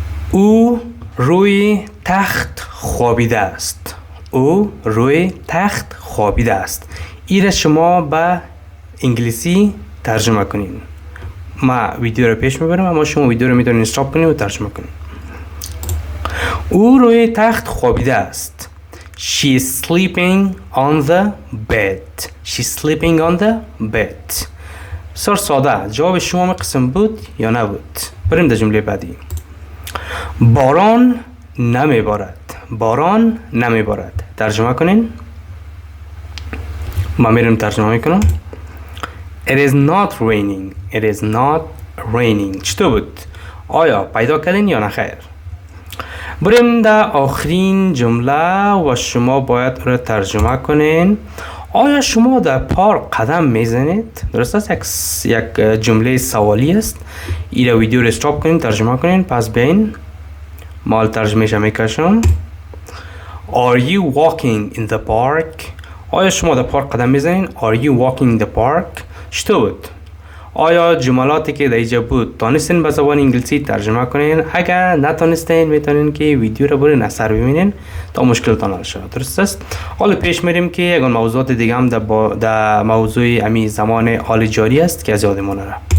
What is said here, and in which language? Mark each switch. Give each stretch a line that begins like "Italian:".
Persian: او روی تخت خوابیده است. او روی تخت خوابیده است. این را شما به انگلیسی ترجمه کنین. ما ویدیو رو پیش میبرم اما شما ویدیو رو میتونین استاپ کنین و ترجمه کنین. او روی تخت خوابیده است.
English: She is sleeping on the bed. She's sleeping on the bed.
Persian: بسیار ساده. جواب شما می قسم بود یا نبود؟ بریم در جمله بعدی. باران نمیبارد. باران نمیبارد. ترجمه کنین. ما میرم ترجمه میکنم.
English: It is not raining. It is not raining.
Persian: چطور بود؟ آیا پیدا کردین یا نخیر؟ بریم در آخرین جمله و شما باید رو ترجمه کنین. آیا شما در پارک قدم میزنید؟ درست است؟ یک جمله سوالی است. این ویدیو رو استاپ کنین، ترجمه کنین، پس بین مال ترجمهش میکشم.
English: Are you walking in the park?
Persian: آیا شما در پارک قدم میزنین؟
English: Are you walking in the park؟
Persian: چطور بود؟ آیا جملاتی که در اینجا بود تانستین به زبان انگلیسی ترجمه کنین؟ اگر نتانستین میتونین که ویدیو رو برین اثر ببینین تا مشکلتان حل شود. درست است؟ حالا پیش میریم که یگان موضوعات دیگه هم در موضوع امی زمان حال جاری است که از یادمون نره.